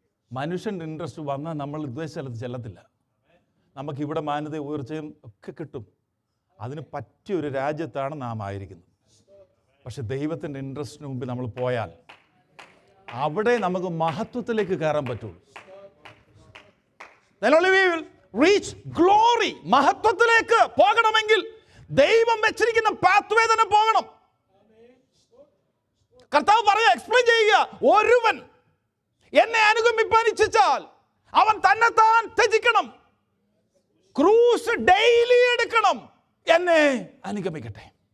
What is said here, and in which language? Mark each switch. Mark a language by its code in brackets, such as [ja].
[ml] മനുഷ്യൻ്റെ ഇൻട്രസ്റ്റ് വന്നാൽ നമ്മൾ ഉദ്ദേശിച്ച സ്ഥലത്ത് ചെല്ലത്തില്ല. നമുക്കിവിടെ മാന്യത ഉയർച്ചയും ഒക്കെ കിട്ടും. അതിന് പറ്റിയൊരു രാജ്യത്താണ് നാം ആയിരിക്കുന്നത്. പക്ഷെ ദൈവത്തിൻ്റെ ഇൻട്രസ്റ്റിന് മുമ്പിൽ നമ്മൾ പോയാൽ അവിടെ നമുക്ക് മഹത്വത്തിലേക്ക് കയറാൻ പറ്റുള്ളൂ. [en] Then only we will reach glory. [ml] മഹത്വത്തിലേക്ക് പോകണമെങ്കിൽ ദൈവം വെച്ചിരിക്കുന്ന പാത്വേ തന്നെ പോകണം. കർത്താവ് പറയുക, എക്സ്പ്ലെയിൻ ചെയ്യുക, ഒരുവൻ എന്നെ അനുഗമിപ്പാൻ ഇച്ഛിച്ചാൽ അവൻ തന്നെത്താൻ ത്യജിക്കണം, ക്രൂസ് ഡെയിലി എടുക്കണം, എന്നെ അനുഗമിക്കട്ടെ.